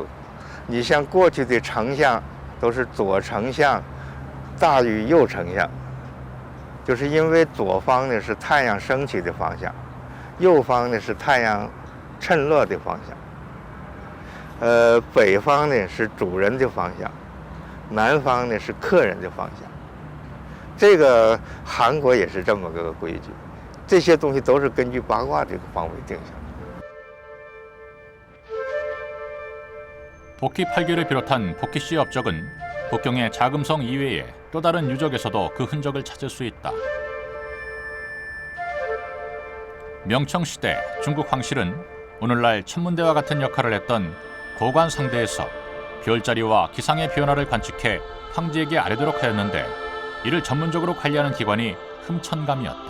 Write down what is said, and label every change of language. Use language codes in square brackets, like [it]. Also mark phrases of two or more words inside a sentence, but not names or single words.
[zh] 你像过去的丞相都是左丞相大于右丞相，就是因为左方呢是太阳升起的方向，右方呢是太阳趁落的方向。北方呢是主人的方向，南方呢是客人的方向。这个韩国也是这么个规矩，这些东西都是根据八卦这个方位定下来。 [ko] 복희 8계를 비롯한 복희씨 업적은 북경의 자금성 이외에 또 다른 유적에서도 그 흔적을 찾을 수 있다. 명청시대 중국 황실은 오늘날 천문대와 같은 역할을 했던 고관상대에서 별자리와 기상의 변화를 관측해 황제에게 아뢰도록 하였는데 이를 전문적으로 관리하는 기관이 흠천감이었다.